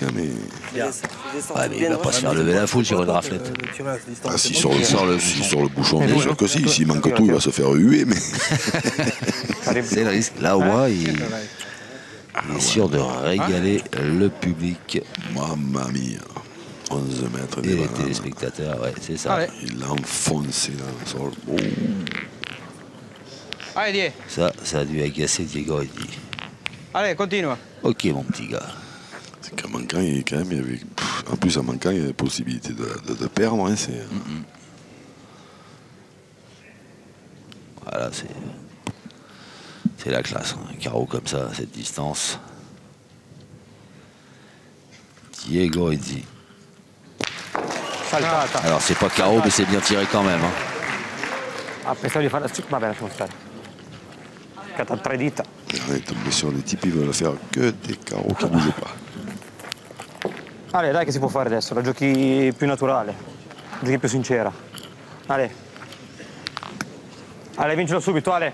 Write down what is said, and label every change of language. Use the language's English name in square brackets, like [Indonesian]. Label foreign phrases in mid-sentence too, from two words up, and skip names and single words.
[French] Hein, mais... Ouais, mais il va pas se faire lever la foule sur une raflette. Ah, s'il sort le bouchon, bien sûr que si. S'il manque tout, il va se faire huer. Mais... c'est le risque. Là, au moins, il est sûr de régaler le public. [Italian] Mamma mia. [French] 11 mètres. Et les téléspectateurs, ouais, c'est ça. Allez. Il l'a enfoncé dans le sol. Oh. Allez, Dieu. Ça a dû agacer Diego Reddy. Allez, continue. Ok, mon petit gars. C'est qu'en manquant, il y avait... En plus, en manquant, il y avait possibilité de perdre. Hein, Voilà, c'est la classe. Hein. Un carreau comme ça, à cette distance. Diego Reddy. Alors, c'est pas carreau, mais c'est bien tiré quand même. Hein. [Italian] Ah, pensavo di fare la strip, vabbè, lasciamo stare. Cata 3 dita. [French] On est tombé sur des types, ils veulent faire que des carreaux qui ne bougent pas. [Italian] Ale, dai che si può fare adesso, la giochi più naturale, giochi più sincera. Ale. Ale, vincilo subito, Ale.